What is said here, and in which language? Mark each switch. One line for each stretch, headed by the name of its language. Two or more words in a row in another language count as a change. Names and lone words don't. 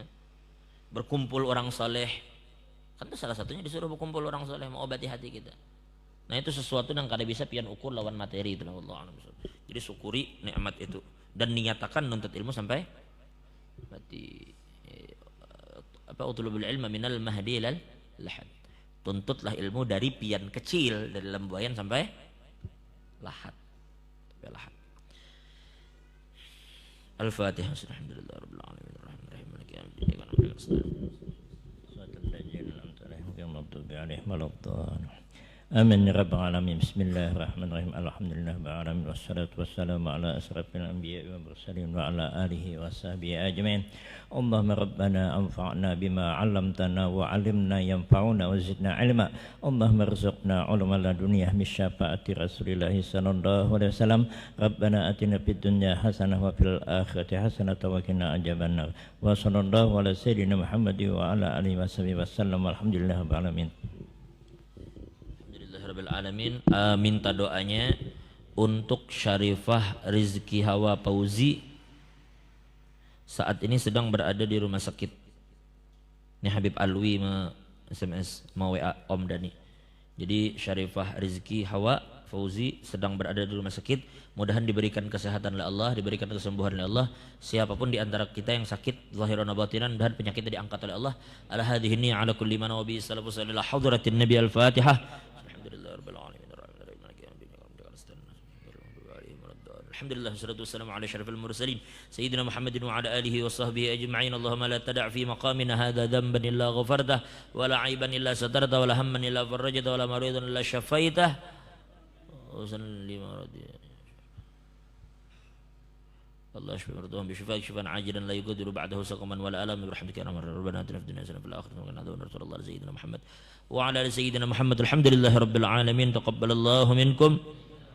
Indonesian: Berkumpul orang soleh, kan itu salah satunya disuruh berkumpul orang soleh mengobati hati kita.
Banjar: Nah itu sesuatu yang kada bisa pian ukur lawan materi itu. Allah. Jadi syukuri nikmat itu dan niatakan nuntut ilmu sampai mati.
Arabic: Apa, اطلبوا العلم من المهد إلى اللحد.
Banjar: Tuntutlah ilmu dari pian kecil, dari lembuayan sampai lahat. Sampai lahat. Al-Fatihah.
Arabic: الحمد لله رب العالمين الرحمن الرحيم مالك يوم الدين آمين يا رب العالمين. بسم الله الرحمن الرحيم. الحمد لله رب العالمين والصلاة والسلام على أشرف الأنبياء والمرسلين وعلى آله وصحبه أجمعين. اللهم ربنا انفعنا بما علمتنا وعلمنا ينفعنا وزدنا علما. اللهم ارزقنا علما لدنيا من شفاعة رسول الله صلى الله عليه وسلم. ربنا آتنا في الدنيا حسنة وفي الآخرة حسنة وقنا عذاب النار. وصلى الله على سيدنا محمد وعلى آله وصحبه وسلم. الحمد لله رب العالمين. رب العالمين.
Indonesian: Minta doanya untuk Syarifah Rizki Hawa Fauzi, saat ini sedang berada di rumah sakit. Ini Habib Alwi SMS mau WA Om Dani. Jadi Syarifah Rizki Hawa Fauzi sedang berada di rumah sakit. Mudahan diberikan kesehatan oleh Allah, diberikan kesembuhan oleh Allah. Siapapun di antara kita yang sakit
Arabic: ظاهرا وباطنا,
Indonesian: dan penyakitnya diangkat oleh Allah.
Arabic: على هذه على كل من وب سلف صلى الله حضرة النبي. Al-Fatihah. الحمد لله والصلاة والسلام على أشرف المرسلين سيدنا محمد وعلى آله وصحبه أجمعين. اللهم لا تدع في مقامنا هذا ذنبا إلا غفرته ولا عيبا إلا سترته ولا هما إلا فرجته ولا مريضا إلا شفيته وسلم الله يشفي مرضاهم بشفاء شفاء عاجلا لا يغادر بعده سقما ولا ألم برحمتك يا أرحم ربنا آتنا في الدنيا حسنة وفي الآخرة حسنة وقنا عذاب النار. سيدنا محمد وعلى آل سيدنا محمد. الحمد لله رب العالمين. تقبل الله منكم.